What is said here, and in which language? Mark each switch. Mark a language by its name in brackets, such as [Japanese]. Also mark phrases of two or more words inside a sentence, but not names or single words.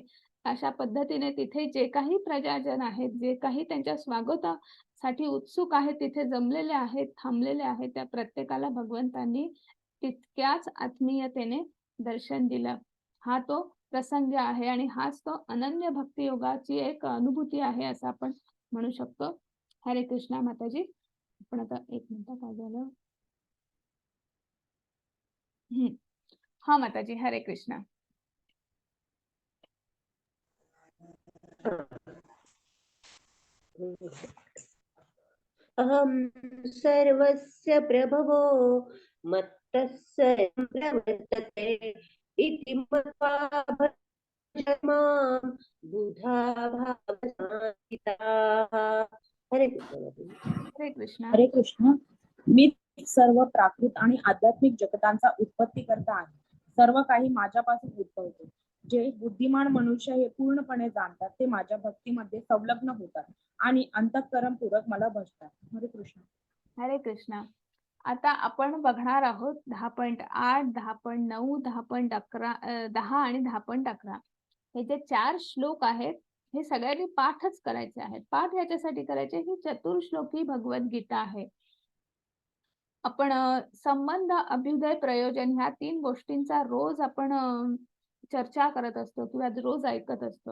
[Marathi] अशा पद्धतीने तिथे जे काही प्रजाजन आहेत, जे काही त्यांच्या स्वागतासाठी उत्सुक आहेत, तिथे जमलेले आहेत, थांबलेले आहेत, त्या प्रत्येकाला भगवंतांनी तितक्याच आत्मीयतेने दर्शन दिलं. हा तो प्रसंग आहे आणि हाच तो अनन्य भक्तियोगाची एक अनुभूती आहे, असं आपण म्हणू शकतो. हरे कृष्णा माताजी. आपण आता 1 मिनिट काय झालं? हा माताजी, हरे कृष्णा. [Sanskrit] अहं सर्वस्य प्रभवो मत्तः सर्वं प्रवर्तते इति मत्वा भजमां बुधा भावनान्विताः. [Marathi] हरे कृष्ण माताजी. हरे कृष्णा. हरे कृष्ण. मी सर्व प्राकृत आणि आध्यात्मिक जगतांचा उत्पत्तीकर्ता आहे. सर्व काही माझ्यापासून उद्भवते. जे बुद्धिमान मनुष्य हे पूर्णपणे जाणतात, ते माझ्या भक्तीमध्ये संलग्न होतात आणि अंतःकरणपूर्वक मला भजतात. हरे कृष्ण. हरे कृष्णा. आता आपण बघणार आहोत 10.8, 10.9, 10 आणि 10.11 हे जे 4 श्लोक आहेत, हे सगळ्यांनी पाठच करायचे आहेत. पाठ याच्यासाठी करायचे, ही चतुर्श्लोकी भगवद्गीता आहे. आपण संबंध, अभ्युदय, प्रयोजन ह्या 3 गोष्टींचा रोज आपण चर्चा करत असतो किंवा रोज ऐकत असतो.